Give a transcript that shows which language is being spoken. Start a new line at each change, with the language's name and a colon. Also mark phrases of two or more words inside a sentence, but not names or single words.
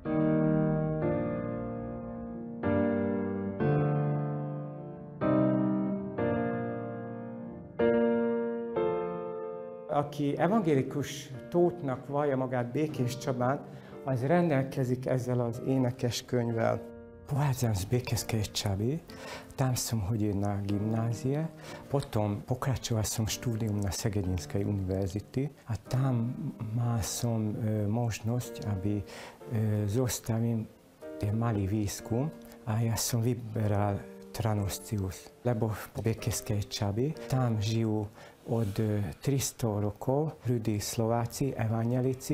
Hungarian: Aki evangélikus tótnak vallja magát Békés Csabán, az rendelkezik ezzel az énekes könyvvel.
Slovak: Pohádzam z Békeskej Čaby, tam som hodil na gimnázie, potom pokračoval som štúdium na Segedinskej univerzity a tam mal som možnosť, aby zostavím malý výskum a ja som vyberal Tranoscius, lebo v Békeskej Čaby tam žijú od 300 rokov ľudí Slováci, evanjelici.